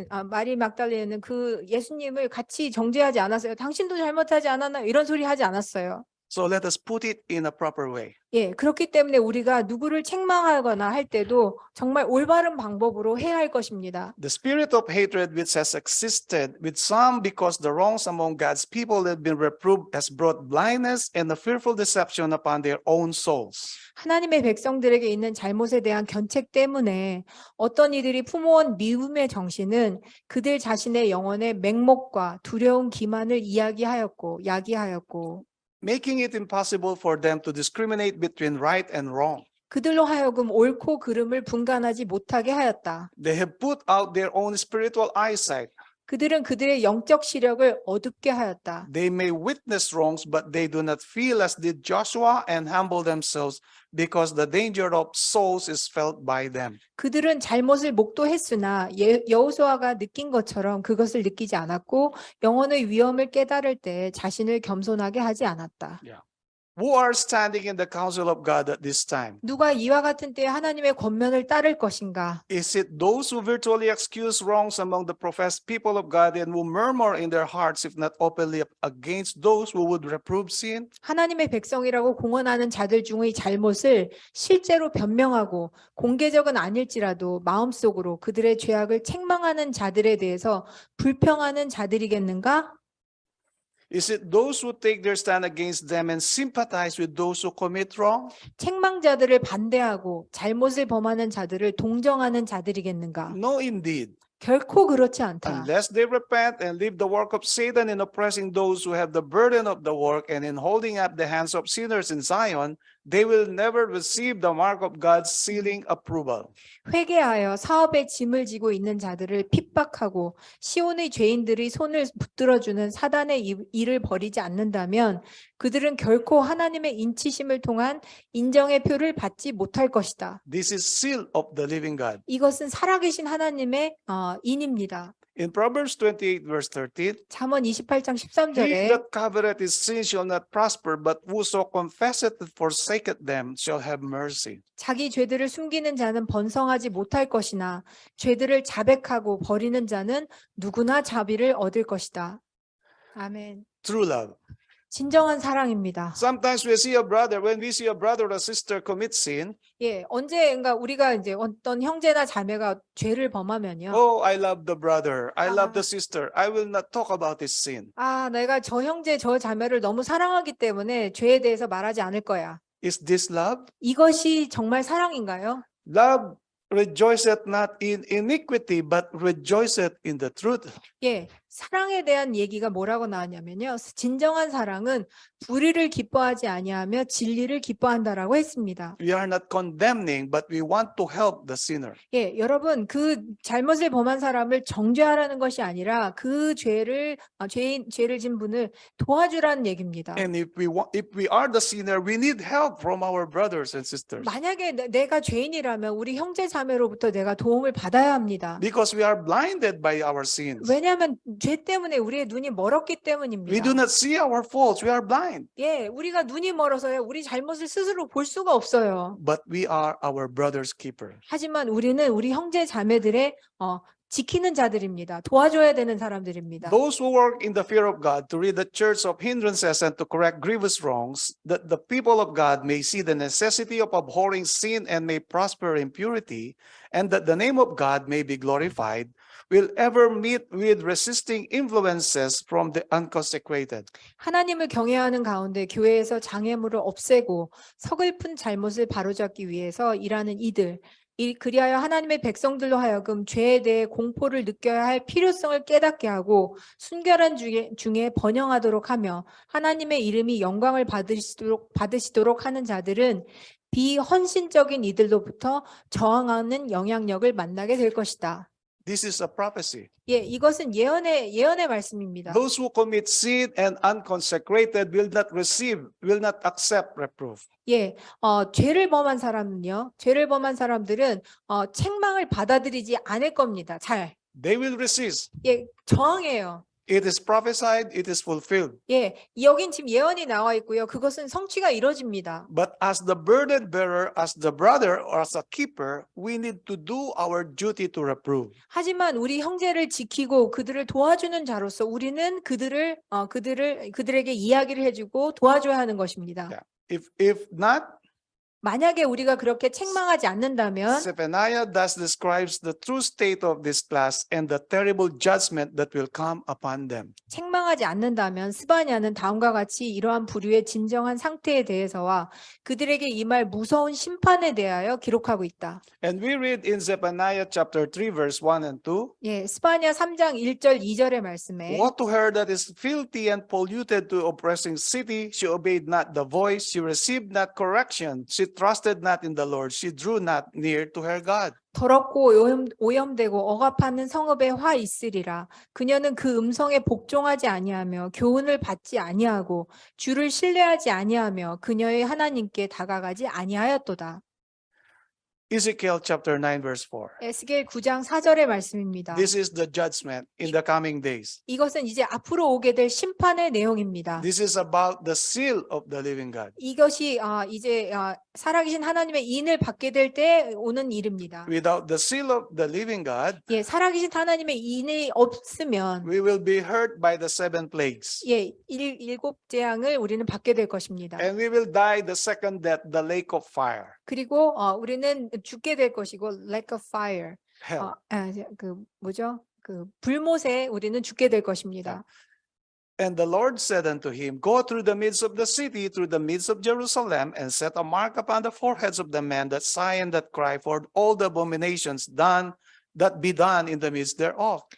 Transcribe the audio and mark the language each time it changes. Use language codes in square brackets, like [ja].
[ko] 마리 막달레는 그 예수님을 같이 정죄하지 않았어요. 당신도 잘못하지 않았나? 이런 소리 하지 않았어요. [en] So let us put it in a proper way. [ko] 예, 그렇기 때문에 우리가 누구를 책망하거나 할 때도 정말 올바른 방법으로 해야 할 것입니다. [en] The spirit of hatred which has existed with some because the wrongs among God's people have been reproved has brought blindness and a fearful deception upon their own souls. [ko] 하나님의 백성들에게 있는 잘못에 대한 견책 때문에 어떤 이들이 품어온 미움의 정신은 그들 자신의 영혼의 맹목과 두려운 기만을 야기하였고 [en] Making it impossible for them to discriminate between right and wrong. [ko] 그들로 하여금 옳고 그름을 분간하지 못하게 하였다. [en] They have put out their own spiritual eyesight. [ko] 그들은 그들의 영적 시력을 어둡게 하였다. [en] They may witness wrongs, but they do not feel as did Joshua and humble themselves because the danger of souls is felt by them. [ko] 그들은 잘못을 목도했으나 여호수아가 느낀 것처럼 그것을 느끼지 않았고 영혼의 위험을 깨달을 때 자신을 겸손하게 하지 않았다. [en] Who are standing in the counsel of God at this time? [ko] 누가 이와 같은 때에 하나님의 권면을 따를 것인가? [en] Is it those who virtually excuse wrongs among the professed people of God and who murmur in their hearts, if not openly, against those who would reprove sin? [ko] 하나님의 백성이라고 공언하는 자들 중의 잘못을 실제로 변명하고 공개적은 아닐지라도 마음속으로 그들의 죄악을 책망하는 자들에 대해서 불평하는 자들이겠는가? [en] Is it those who take their stand against them and sympathize with those who commit wrong? [ko] 책망자들을 반대하고 잘못을 범하는 자들을 동정하는 자들이겠는가? [en] No, indeed. [ko] 결코 그렇지 않다. [en] Unless they repent and leave the work of Satan in oppressing those who have the burden of the work and in holding up the hands of sinners in Zion, they will never receive the mark of God's sealing approval. [ko] 회개하여 사업의 짐을 지고 있는 자들을 핍박하고 시온의 죄인들이 손을 붙들어주는 사단의 일을 벌이지 않는다면 그들은 결코 하나님의 인치심을 통한 인정의 표를 받지 못할 것이다. [en] This is seal of the living God. [ko] 이것은 살아계신 하나님의 인입니다. [en] In Proverbs 28 verse 13, [ko] 잠언 28장 [en] he [ko] 13절에 [en] that covereth his sin shall not prosper, but whoso confesseth and forsaketh them shall have mercy. [ko] 자기 죄들을 숨기는 자는 번성하지 못할 것이나 죄들을 자백하고 버리는 자는 누구나 자비를 얻을 것이다. 아멘. [en] True love. [ko] 진정한 사랑입니다. [en] Sometimes we see a brother, when we see a brother or a sister commit sin, [ko] 예, 언제인가 우리가 이제 어떤 형제나 자매가 죄를 범하면요. [en] oh, I love the brother, I love the sister, I will not talk about this sin. [ko] 내가 저 형제, 저 자매를 너무 사랑하기 때문에 죄에 대해서 말하지 않을 거야. [en] Is this love? [ko] 이것이 정말 사랑인가요? [en] Love rejoiceth not in iniquity, but rejoiceth in the truth. [ko] 예, 사랑에 대한 얘기가 뭐라고 나왔냐면요. 진정한 사랑은 불의를 기뻐하지 아니하며 진리를 기뻐한다라고 했습니다. [en] We are not condemning, but we want to help the sinner. [ko] 예, 여러분 그 잘못을 범한 사람을 정죄하라는 것이 아니라 그 죄를 진 분을 도와주라는 얘기입니다. [en] And if we are the sinner, we need help from our brothers and sisters. [ko] 만약에 내가 죄인이라면 우리 형제 자매로부터 내가 도움을 받아야 합니다. [en] Because we are blinded by our sins. [ko] 왜냐하면 죄 때문에 우리의 눈이 멀었기 [en] We do [ko] 때문입니다. [en] not see our faults. We are blind. [ko] 예, 우리가 눈이 멀어서요. 우리 잘못을 스스로 볼 수가 없어요. [en] But we are our brother's keeper. [ko] 하지만 우리는 우리 형제 자매들의 지키는 자들입니다. 도와줘야 되는 사람들입니다. [en] Those who work in the fear of God to rid the church of hindrances and to correct grievous wrongs, that the people of God may see the necessity of abhorring sin and may prosper in purity, and that the name of God may be glorified, will ever meet with resisting influences from the unconsecrated. [ko] 하나님을 경외하는 가운데 교회에서 장애물을 없애고 서글픈 잘못을 바로잡기 위해서 일하는 이들, 그리하여 하나님의 백성들로 하여금 죄에 대해 공포를 느껴야 할 필요성을 깨닫게 하고 순결한 중에 번영하도록 하며 하나님의 이름이 영광을 받으시도록 하는 자들은 비헌신적인 이들로부터 저항하는 영향력을 만나게 될 것이다. [en] This is a prophecy. [ko] 예, 이것은 예언의 말씀입니다. [en] Those who commit sin and unconsecrated will not accept reproof. [ko] 예, 죄를 범한 사람들은 책망을 받아들이지 않을 겁니다. [en] They will resist. [ko] 예, 저항해요. [en] It is prophesied, it is fulfilled. [ko] 예, 여긴 지금 예언이 나와 있고요. 그것은 성취가 이루어집니다. [en] But as the burden bearer, as the brother, or as a keeper, we need to do our duty to reprove. [ko] 하지만 우리 형제를 지키고 그들을 도와주는 자로서 우리는 그들에게 이야기를 해주고 도와줘야 하는 것입니다. [en] If not, [ko] 만약에 우리가 그렇게 책망하지 않는다면 [en] Zephaniah thus describes the true state of this class and the terrible judgment that will come upon them. [ko] 책망하지 않는다면 스바냐는 다음과 같이 이러한 부류의 진정한 상태에 대해서와 그들에게 임할 무서운 심판에 대하여 기록하고 있다. [en] And we read in Zephaniah chapter 3 verse 1 and 2. [ko] 예, 스바냐 3장 1절 2절의 말씀에 [en] Woe to her that is filthy and polluted to oppressing city. She obeyed not the voice. She received not correction. She trusted not in the Lord. She drew not near to her God. [ko] 더럽고 오염되고 억압하는 성읍에 화 있으리라. 그녀는 그 음성에 복종하지 아니하며 교훈을 받지 아니하고 주를 신뢰하지 아니하며 그녀의 하나님께 다가가지 아니하였도다. [en] Ezekiel chapter 9 verse 4. [ko] 에스겔 9장 4절의 말씀입니다. [en] This is the judgment in the coming days. [ko] 이것은 이제 앞으로 오게 될 심판의 내용입니다. [en] This is about the seal of the living God. [ko] 이것이 이제 살아계신 하나님의 인을 받게 될 때 오는 일입니다. [en] Without the seal of the living God, [ko] 예, 살아계신 하나님의 인이 없으면 [en] we will be hurt by the seven plagues. [ko] 예, 일곱 재앙을 우리는 받게 될 것입니다. [en] And we will die the second death, the lake of fire, [ko] 그리고 우리는 죽게 될 것이고 [en] lake of fire. hell. [ko] 그 뭐죠? 그 불못에 우리는 죽게 될 것입니다. [en] And the Lord said unto him, Go through the midst of the city, through the midst of Jerusalem, and set a mark upon the foreheads of the men that sigh and that cry for all the abominations that be done in the midst thereof.